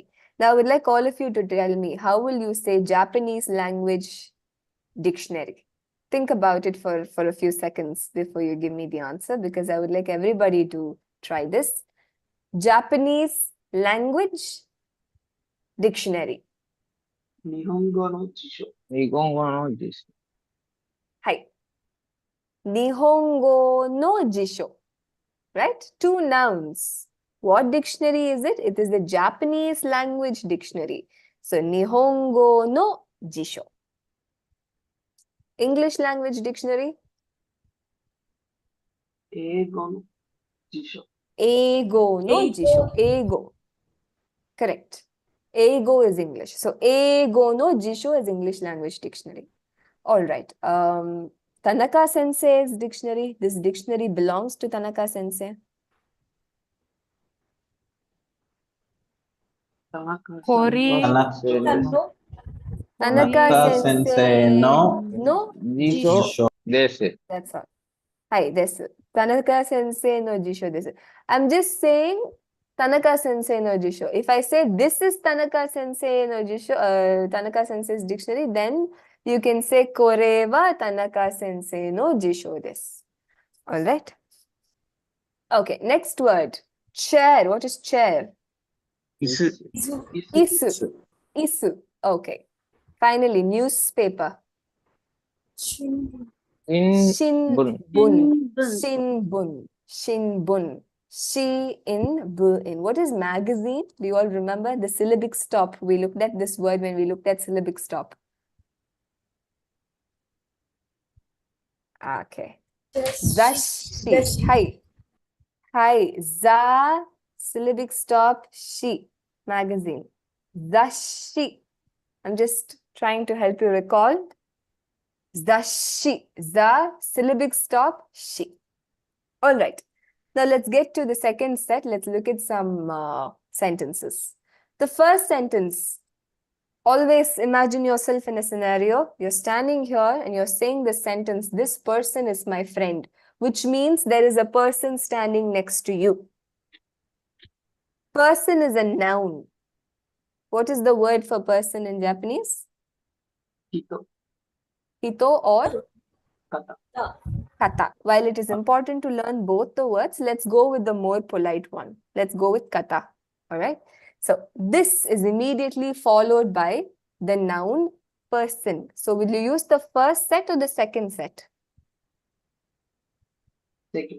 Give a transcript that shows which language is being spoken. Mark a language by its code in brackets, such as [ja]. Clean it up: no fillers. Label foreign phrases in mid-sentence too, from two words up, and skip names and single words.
[en] Now I would like all of you to tell me, how will you say Japanese language dictionary? Think about it for a few seconds before you give me the answer, because I would like everybody to try this. Japanese language dictionary. [ja] Nihongo no Jisho. Hi. Nihongo no jisho. [en] Right? Two nouns. What dictionary is it? It is the Japanese language dictionary. [ja] So, Nihongo no jisho. [en] English language dictionary? [ja] Eigo no Jisho. Eigo no jisho. Eigo. [en] Correct. Eigo is English. So, [ja] Eigo no jisho [en] is English language dictionary. All right. Tanaka Sensei's dictionary. This dictionary belongs to Tanaka Sensei. Tanaka Hori. Tanaka Sensei [ja] no no Jisho. [en] That's all. Hi, this [ja] Tanaka Sensei no jisho. [en] This. I'm just saying [ja] Tanaka Sensei no jisho. [en] If I say this is [ja] Tanaka Sensei no jisho, [en] Tanaka Sensei's dictionary, then you can say [ja] kore wa Tanaka Sensei no jisho desu. [en] All right. Okay, next word. Chair. What is chair? [ja] Isu. Isu. Isu. [en] Okay. Finally, newspaper. [ja] Shinbun. Shinbun. Shinbun. Shi in, bu in. [en] What is magazine? Do you all remember the syllabic stop? We looked at this word when we looked at syllabic stop. Okay. [ja] Zashi. Hi. Hi. Za. [en] Syllabic stop. Shi. Magazine. [ja] Zashi. [en] I'm just trying to help you recall. [ja] Zashi. Za. [en] Syllabic stop. [ja] Shi. [en] All right. Now let's get to the second set. Let's look at some sentences. The first sentence. Always imagine yourself in a scenario. You're standing here and you're saying the sentence, this person is my friend, which means there is a person standing next to you. Person is a noun. What is the word for person in Japanese? [ja] Hito. Hito or Kata. kata. [en] While it is important to learn both the words, let's go with the more polite one. Let's go with kata. All right. So this is immediately followed by the noun person. So will you use the first set or the second set? Second.